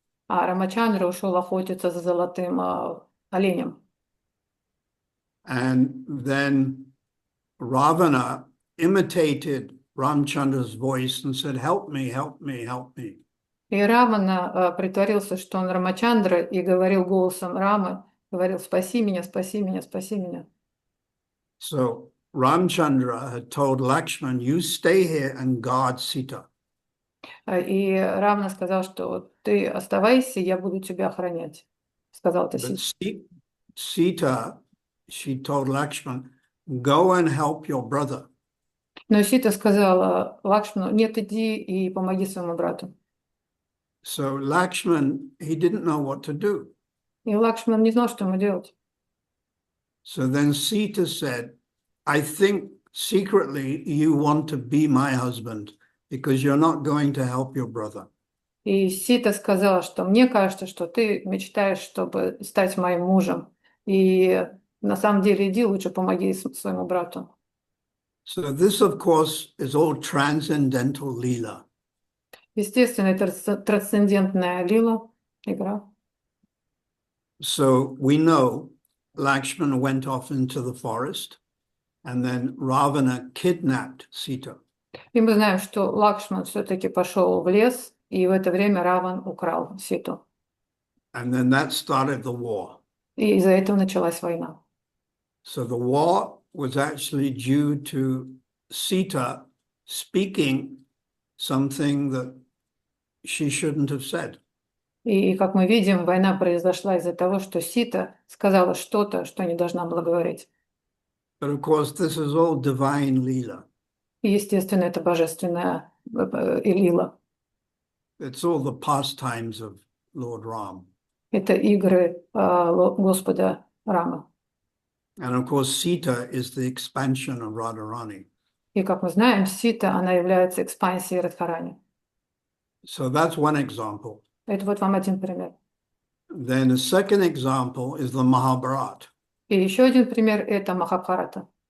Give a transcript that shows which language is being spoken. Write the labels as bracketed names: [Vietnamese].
[Russian] А Рамачандра ушел охотиться за золотым оленем. [English] And then Ravana imitated Ramchandra's voice and said, "Help me, help me, help me." [Russian] И Равана притворился, что он Рамачандра, и говорил голосом Рамы: говорил: спаси меня, спаси меня, спаси меня. [English] So Ramchandra had told Lakshman, you stay here and guard Sita. [Russian] И Равна сказал, что ты оставайся, я буду тебя охранять. Сказал это [English] But [Russian] Сита. [English] Sita, she told Lakshman, go and help your brother. [Russian] Но Сита сказала Лакшману: нет, иди и помоги своему брату. [English] So Lakshman, he didn't know what to do. [Russian] И Лакшман не знал, что ему делать. [English] So then Sita said, I think secretly you want to be my husband because you're not going to help your brother. [Russian] И Сита сказала, что мне кажется, что ты мечтаешь, чтобы стать моим мужем. И на самом деле иди лучше помоги своему брату. [English] So this, of course, is all transcendental lila. [Russian] Естественно, это трансцендентная лила, игра. [English] So we know Lakshmana went off into the forest and then Ravana kidnapped Sita. [Russian] И мы знаем, что Лакшман все-таки пошел в лес, и в это время Раван украл Ситу. [English] And then that started the war. [Russian] И из-за этого началась война. [English] So the war was actually due to Sita speaking something that she shouldn't have said. [Russian] И, как мы видим, война произошла из-за того, что Сита сказала что-то, что не должна была говорить. [English] But of course, this is all divine lila. [Russian] И, естественно, это божественная лила. [English] It's all the pastimes of Lord Ram. [Russian] Это игры Господа Рама. [English] And of course, Sita is the expansion of Radharani. [Russian] И, как мы знаем, Сита, она является экспансией Радхарани. [English] So that's one example. [Russian] Это вот вам один пример. [English] Then the second example is the Mahabharata, [Russian] И еще один пример – это Махабхарата,